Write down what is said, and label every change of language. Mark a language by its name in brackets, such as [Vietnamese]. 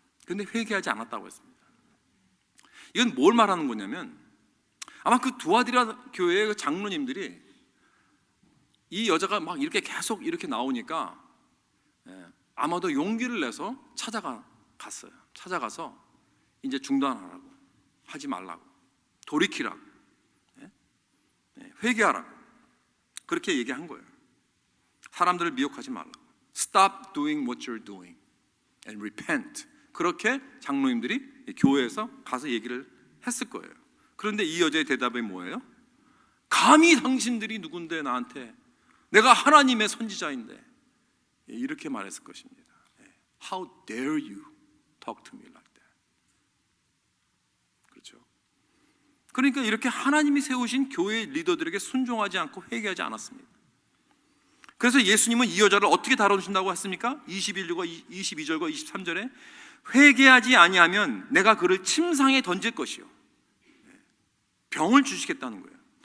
[Korean] 그런데 회개하지 않았다고 했습니다. 이건 뭘 말하는 거냐면, 아마 그 두아디라 교회의 그 장로님들이 이 여자가 막 이렇게 계속 이렇게 나오니까 아마도 용기를 내서 찾아갔어요. 찾아가서 이제 중단하라고, 하지 말라고, 돌이키라고, 회개하라고 그렇게 얘기한 거예요. 사람들을 미혹하지 말라고. [English] Stop doing what you're doing and repent. [Korean] 그렇게 장로님들이 교회에서 가서 얘기를 했을 거예요. 그런데 이 여자의 대답이 뭐예요? 감히 당신들이 누군데 나한테, 내가 하나님의 선지자인데, 이렇게 말했을 것입니다. [English] How dare you talk to me like that? [Korean] 그렇죠? 그러니까 이렇게 하나님이 세우신 교회 리더들에게 순종하지 않고 회개하지 않았습니다. 그래서 예수님은 이 여자를 어떻게 다뤄주신다고 했습니까? 21절과 22절과 23절에 회개하지 아니하면 내가 그를 침상에 던질 것이요, 병을 주시겠다는 거예요.